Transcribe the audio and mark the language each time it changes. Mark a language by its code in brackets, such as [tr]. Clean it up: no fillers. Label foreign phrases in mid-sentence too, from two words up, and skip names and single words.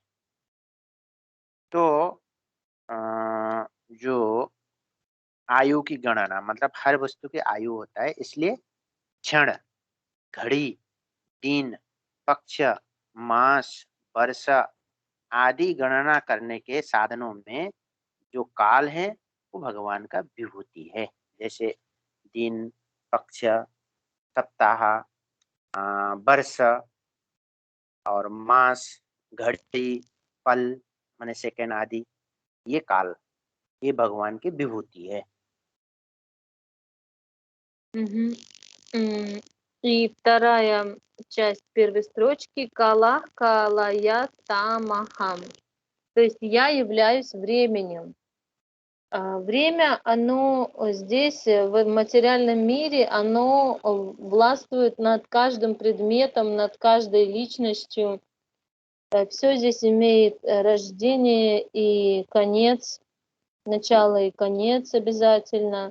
[hi] तो जो आयु की गणना मतलब हर वस्तु की आयु होता है, इसलिए क्षण, घड़ी, दिन, पक्ष, मास, वर्ष आदि गणना करने के साधनों में जो काल है वो भगवान का विभूति है। जैसे दिन, पक्ष, सप्ताह, वर्ष और मास, घड़ी, पल माने सेकंड आदि, ये काल, ये भगवान की विभूति है। [ru] Мгм. И вторая часть первой строчки [sa] «कालः कालया तमहम्». [ru] То есть я являюсь временем. Время, оно здесь, в материальном мире, оно властвует над каждым предметом, над каждой личностью. Все здесь имеет рождение и конец, начало и конец обязательно.